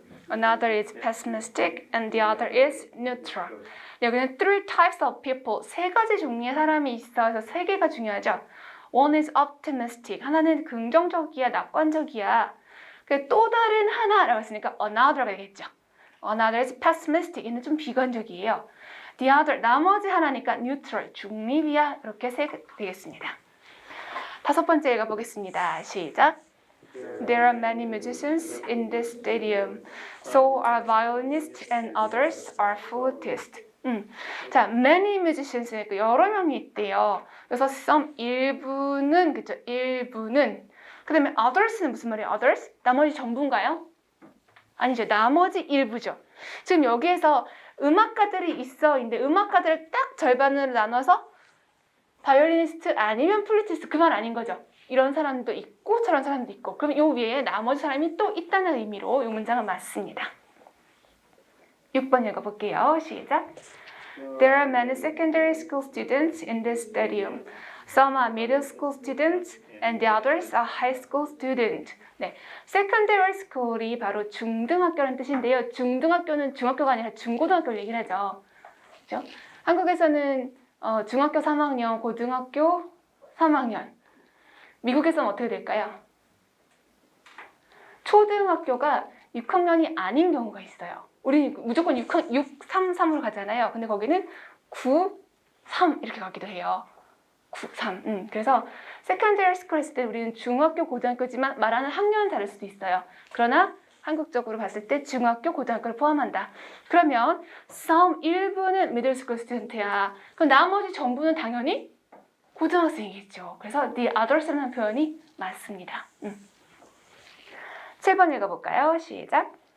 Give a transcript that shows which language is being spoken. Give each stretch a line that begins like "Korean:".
English: Another is pessimistic and the other is neutral.
Korean: 여기는
English: three types of people,
Korean: 3가지 종류의 사람이 있어서 3개가 중요하죠.
English: One is optimistic,
Korean: 하나는 긍정적이야, 낙관적이야. 또 다른 하나라고 했으니까 another가 되겠죠.
English: Another is pessimistic,
Korean: 얘는 좀 비관적이에요.
English: The other,
Korean: 나머지 하나니까 neutral, 중립이야. 이렇게 되겠습니다. 5번째 읽어보겠습니다. 시작.
English: There are many musicians in this stadium. So are violinists and others are flutists.
Korean: 자, many musicians, 여러 명이 있대요. 그래서 some, 일부는, 그죠? 일부는. 그 다음에 others는 무슨 말이에요? others? 나머지 전부인가요? 아니죠. 나머지 일부죠. 지금 여기에서 음악가들이 있어. 근데 음악가들을 딱 절반으로 나눠서 바이올리니스트 아니면 플루티스트 그 말 아닌 거죠. 이런 사람도 있고 저런 사람도 있고. 그럼 요 위에 나머지 사람이 또 있다는 의미로 이 문장은 맞습니다. 6번 읽어볼게요. 시작.
English: There are many secondary school students in this stadium. Some are middle school students and the others are high school students.
Korean: 네, secondary school이 바로 중등학교라는 뜻인데요. 중등학교는 중학교가 아니라 중고등학교를 얘기를 하죠. 그렇죠? 한국에서는 중학교 3학년, 고등학교 3학년. 미국에서는 어떻게 될까요? 초등학교가 6학년이 아닌 경우가 있어요. 우리는 무조건 6, 3, 3으로 가잖아요. 근데 거기는 9, 3 이렇게 가기도 해요. 9, 3. 그래서 secondary school 했을 때 우리는 중학교, 고등학교지만 말하는 학년은 다를 수도 있어요. 그러나 한국적으로 봤을 때 중학교, 고등학교를 포함한다. 그러면 some 일부는 middle school student야. 그럼 나머지 전부는 당연히 고등학생이겠죠. 그래서
English: the others
Korean: 라는 표현이 맞습니다. 7번 읽어볼까요? 시작.